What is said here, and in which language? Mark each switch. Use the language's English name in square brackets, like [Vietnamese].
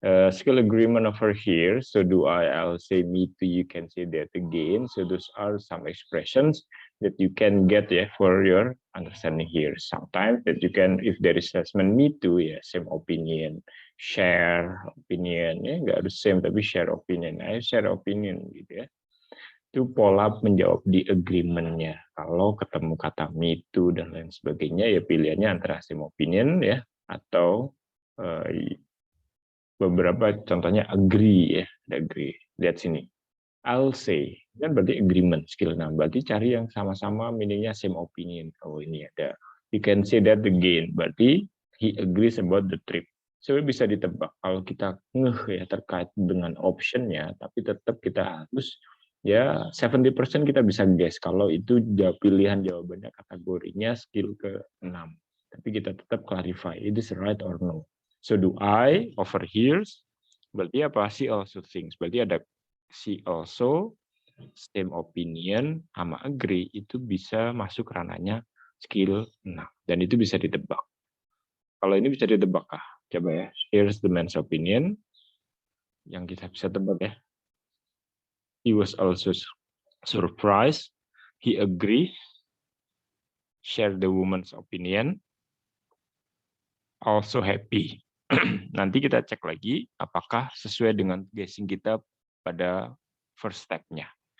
[English] Skill agreement over here. So I'll say me too, you can say that again. So those are some expressions that you can get for your understanding here. Sometimes that you can, if there is assessment me too, same opinion, share opinion, [Indonesian] nggak harus [English] same [Indonesian] tapi [English] share opinion. [Indonesian] Ayo [English] share opinion [Indonesian] gitu ya. Itu pola menjawab di agreement-nya. Kalau ketemu kata [English] me too [Indonesian] dan lain sebagainya, ya pilihannya antara [English] same opinion [Indonesian] atau beberapa contohnya agree agree. Lihat sini. [English] I'll say, [Indonesian] kan berarti agreement skill 6. Berarti cari yang sama-sama meaningnya [English] same opinion. [Indonesian] Oh, ini ada. [English] You can say that again. [Indonesian] Berarti [English] he agrees about the trip. [Indonesian] So bisa ditebak kalau kita terkait dengan optionnya, tapi tetap kita harus 70% kita bisa guess kalau itu pilihan jawabannya kategorinya skill ke-6. Tapi kita tetap [English] clarify, it is right or no. So I overhears, [Indonesian] berarti apa? [English] She also thinks. [Indonesian] Berarti ada [English] she also, same opinion, [Indonesian] sama agree, itu bisa masuk ranahnya skill 6. Dan itu bisa ditebak. Kalau ini bisa ditebak kah? Coba ya. [English] Here's the man's opinion. [Indonesian] Yang kita bisa tebak ya. [English] He was also surprised. He agrees. Share the woman's opinion. Also happy. [Indonesian] Nanti kita cek lagi apakah sesuai dengan guessing kita pada [English] first step- [Indonesian] nya.